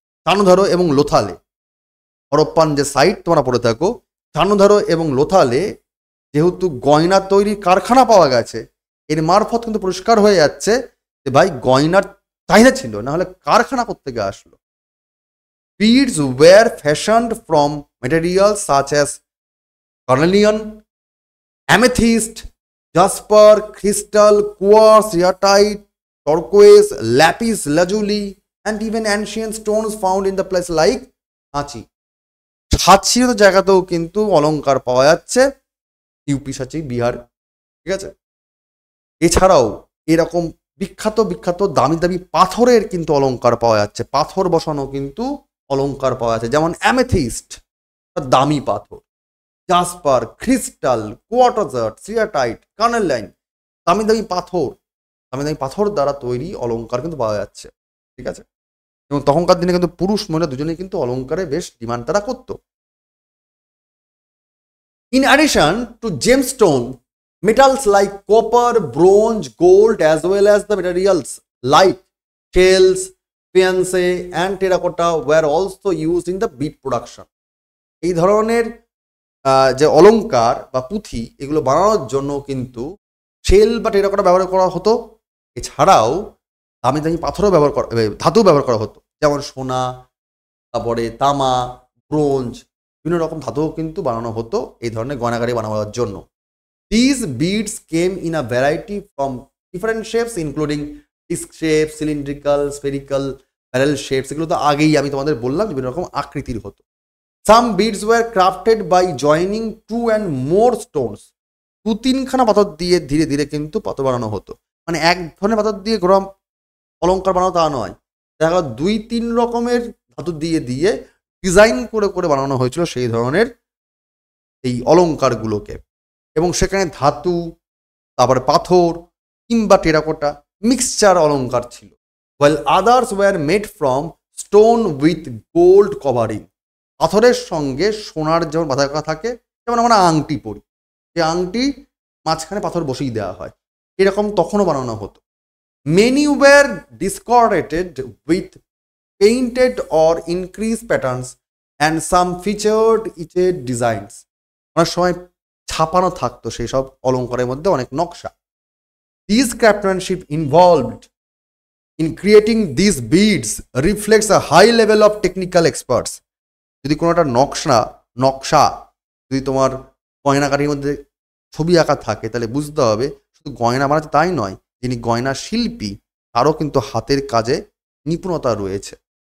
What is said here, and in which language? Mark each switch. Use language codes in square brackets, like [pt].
[bn] চানহুদারো এবং লোথালে। হরপ্পান যে সাইট তোমরা পড়ে থাকো, চানহুদারো এবং লোথালে যেহেতু গয়না তৈরির কারখানা পাওয়া গেছে, এর মারফত কিন্তু পরিষ্কার হয়ে যাচ্ছে যে ভাই গয়নার চাহিদা ছিল, না হলে কারখানা কোত্থেকে আসলো। [en] Beads were fashioned from materials such as cornelian, amethyst, jasper, crystal, quartz, rhyolite, turquoise, lapis lazuli, and even ancient stones found in the place like Sachi. [bn] সাঁচির জায়গাতেও কিন্তু অলংকার পাওয়া যাচ্ছে, ইউপি সাঁচি, বিহার, ঠিক আছে। এছাড়াও এরকম বিখ্যাত বিখ্যাত দামি দামি পাথরের কিন্তু অলংকার পাওয়া যাচ্ছে, পাথর বসানো কিন্তু অলংকার পাওয়া যাচ্ছে, যেমন অ্যামেথিস্ট, দামি পাথর, জাসপার, ক্রিস্টাল, কোয়ার্টজার্ট, সিয়াটাইট, কার্নেলাইন, দামি দামি পাথর, দামি দামি পাথর দ্বারা তৈরি অলংকার কিন্তু পাওয়া যাচ্ছে, ঠিক আছে। এবং তখনকার দিনে কিন্তু পুরুষ মহিলা দুজনেই কিন্তু অলংকারে বেশ ডিমান্ড তারা করতো। [en] In addition to gemstone, metals like copper, bronze, gold, as well as the materials like shells, fiancé, and terracotta were also used in the bead production. [bn] এই ধরনের যে অলংকার বা পুঁথি, এগুলো বানানোর জন্য কিন্তু শেল বা টেরাকোটা ব্যবহার করা হতো। এছাড়াও দামি দামি পাথরও ব্যবহার করা, ধাতু ব্যবহার করা হতো, যেমন সোনা, তারপরে তামা, ব্রোঞ্জ, বিভিন্ন রকম ধাতুও কিন্তু বানানো হতো এই ধরনের গয়নাগাড়ি বানাবার জন্য। [en] These beads came in a variety from different shapes including disc shape, cylindrical, spherical, barrel shapes, [bn] এগুলো তো আগেই আমি তোমাদের বললাম বিভিন্ন রকম আকৃতির হতো। [en] Some beads were crafted by joining 2 and more stones. [bn] 2-3খানা পাথর দিয়ে ধীরে ধীরে কিন্তু পাথর বানানো হতো, মানে এক ধরনের পাথর দিয়ে গরম অলংকার বানানো তা নয়, দেখা গেল 2-3 রকমের ধাতু দিয়ে দিয়ে ডিজাইন করে করে বানানো হয়েছিল সেই ধরনের এই অলংকারগুলোকে। এবং সেখানে ধাতু, তারপরে পাথর কিংবা টেরাকোটা মিক্সচার অলংকার ছিল। [en] while others were made from stone with gold covering. [bn] পাথরের সঙ্গে সোনার যেমন বাঁধা করা থাকে, যেমন আমরা আংটি পরি, সেই আংটি মাঝখানে পাথর বসিয়ে দেওয়া হয়, এরকম তখনও বানানো হতো। [en] Many were decorated with painted or increased patterns and some featured etched designs. [bn] অনেক সময় ছাপানো থাকতো সেই সব অলংকারের মধ্যে অনেক নকশা। [en] These craftsmanship involved in creating these beads reflects a high level of technical experts. [bn] যদি কোনো একটা নকশা যদি তোমার গয়নাকারির মধ্যে ছবি আঁকা থাকে, তাহলে বুঝতে হবে শুধু গয়না বানাচ্ছে তাই নয়, যিনি গয়না শিল্পী তারও কিন্তু হাতের কাজে নিপুণতা রয়েছে।